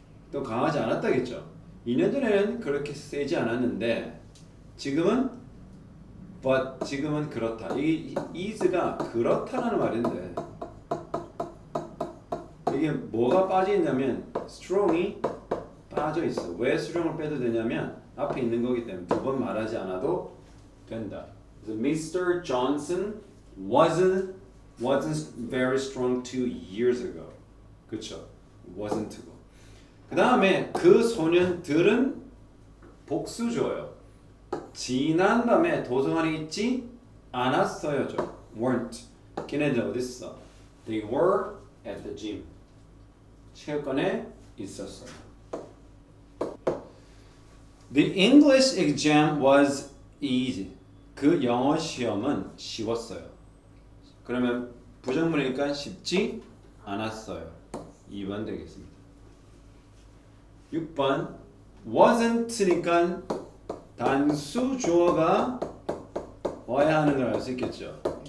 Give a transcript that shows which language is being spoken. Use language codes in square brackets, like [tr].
[ko] 또 강하지 않았다겠죠. 2년 전에는 그렇게 세지 않았는데 지금은 but 지금은 그렇다. 이 is가 그렇다라는 말인데 이게 뭐가 빠져 있냐면 strong이 빠져 있어. 왜 strong을 빼도 되냐면 앞에 있는 거기 때문에 두 번 말하지 않아도 된다. 그래서 Mr. [en] Johnson wasn't very strong 2 years ago. [ko] 그렇죠? wasn't고. 그 다음에 그 소년들은 복수줘요. 지난 밤에 도서관에 있지 않았어요죠. [en] weren't. [ko] 걔네들 어디 있어? [en] They were at the gym. [ko] 체육관에 있었어요. [en] The English exam was easy. [ko] 그 영어 시험은 쉬웠어요. 그러면 부정문이니까 쉽지 않았어요. 2번 되겠습니다. 6번 wasn't니까 단수 주어가 와야 하는 걸 알 수 있겠죠.